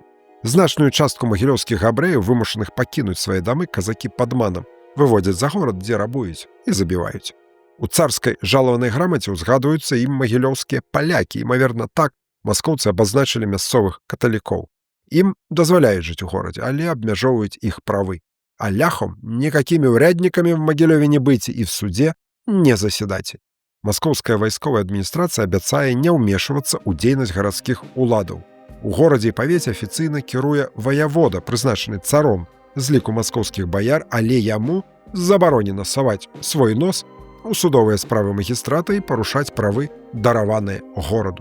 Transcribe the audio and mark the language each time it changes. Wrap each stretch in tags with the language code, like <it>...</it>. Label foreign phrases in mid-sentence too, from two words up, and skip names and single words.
<be>Значную частку магілёўскіх габрэяў, вымушаных пакінуць свае дамы, казакі падманам выводзяць за горад, дзе рабуюць і забіваюць. У царскай жалаванай грамаце узгадваюцца ім магілёўскія палякі. Імаверна, так маскоўцы абазначылі мясцовых каталікоў. Ім дазваляюць жыць у горадзе, але абмяжоўваюць іх правы.</be> <ru>А ляхам никакими урядниками в Могилеве не быть и в суде не заседать.</ru> <be>Маскоўская вайсковая адміністрацыя абяцае не ўмешвацца ў дзейнасць гарадскіх уладаў. У горадзе і павеце афіцыйна кіруе ваявода, прызначаны царом з ліку маскоўскіх баяр, але яму забаронена саваць свой нос у судовыя справы магістрата і парушаць правы, дараваныя гораду.</be>